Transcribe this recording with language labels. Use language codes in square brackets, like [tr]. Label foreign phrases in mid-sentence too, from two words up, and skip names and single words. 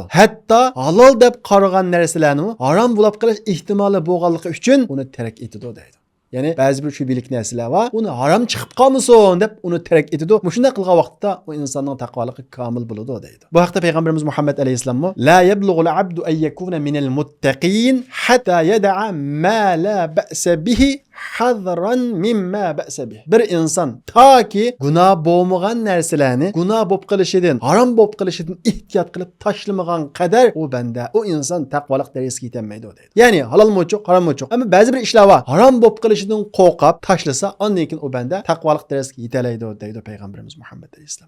[uz] Hatto halol deb qaragan narsalarni harom bo'lib qilish ehtimoli bo'lganligi uchun uni tark etadi deydi. Ya'ni ba'zi bir shubhalik narsalar va uni harom chiqib qolmasin deb uni tark etadi. Shunday qilgan vaqtda u insonning taqvoligi komil bo'ladi deydi. Bu haqda payg'ambarimiz Muhammad alayhisalom [ar] لا يبلغ العبد أن يكون من المتقين حتى يدع ما لا بأس به حذرا مما بأس به. [uz] Bir inson toki gunoh bo'lmagan narsalarni gunoh bo'lib qilishidan, harom bo'lib qilishidan ehtiyot qilib tashlamagan qadar u banda, u inson taqvolik darajasiga yetolmaydi deydi. Ya'ni halol mo'chuq, harom mo'chuq. Ammo ba'zi bir ishlar bor. Harom bo'lib qilishidan qo'rqib tashlasa, ondan keyin u banda taqvolik darajasiga yetalaydi deydi payg'ambarimiz Muhammad alayhisalom.